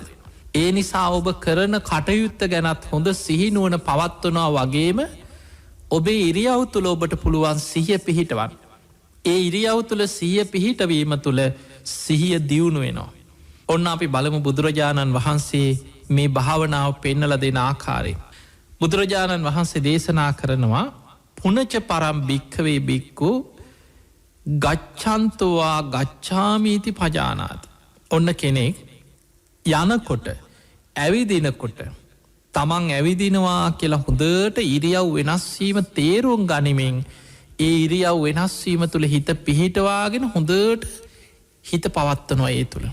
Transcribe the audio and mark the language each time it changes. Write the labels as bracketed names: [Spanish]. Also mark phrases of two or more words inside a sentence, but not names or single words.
[Sinhala] ඒ නිසා ඔබ කරන කටයුත්ත ගැනත් හොඳ සිහිනුවන පවත්වනවා වගේම ඔබේ ඉරියව් තුළ ඔබට පුළුවන් සිහිය පිහිටවන්. ඒ ඉරියව් තුළ සිහිය පිහිටවීම තුළ සිහිය දියුණු වෙනවා. ඔන්න අපි බලමු බුදුරජාණන් වහන්සේ මේ භාවනාව පෙන්නල දෙන ආකාරය. බුදුරජාණන් වහන්සේ දේශනා කරනවා [Pali] පුනච පරම් භික්කවේ බික්කු ගච්චන්තවා ගච්ඡාමීති පජානාති. [Sinhala] ඔන්න කෙනෙක් යනකොට ඇවිදිනකොට තමන් ඇවිදිනවා කියලා හොඳට ඉරියව් වෙනස්වීම තේරුම් ගනිමින් ඒ ඉරියව් වෙනස්වීම තුළ හිත පිහිටවාගෙන හොඳට හිත පවත්වනවා ඒ තුළ.